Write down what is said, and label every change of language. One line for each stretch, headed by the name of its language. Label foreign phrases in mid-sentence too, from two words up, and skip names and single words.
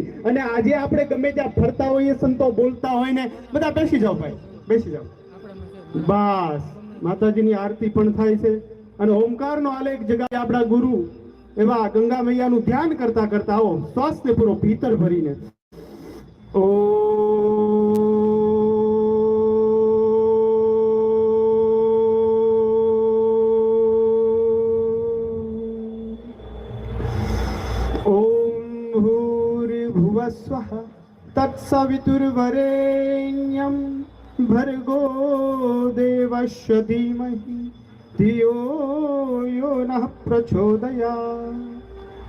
Gujarati: અને આજે આપણે ગમે ત્યાં ફરતા હોઈએ, સંતો બોલતા હોય ને, બધા બેસી જાવ ભાઈ, બેસી જાવ. બસ માતાજીની આરતી પણ થાય છે અને ઓમકારનો આલેખ જગાવે આપણા ગુરુ એવા ગંગા મૈયાનું ધ્યાન કરતા કરતા આવો શ્વાસને પૂરો ભીતર ભરીને
Sanskrit: भूर्भुवस्वः तत्सवितुर्वरेण्यं भर्गो देवस्य धीमहि धियो यो नः प्रचोदयात्.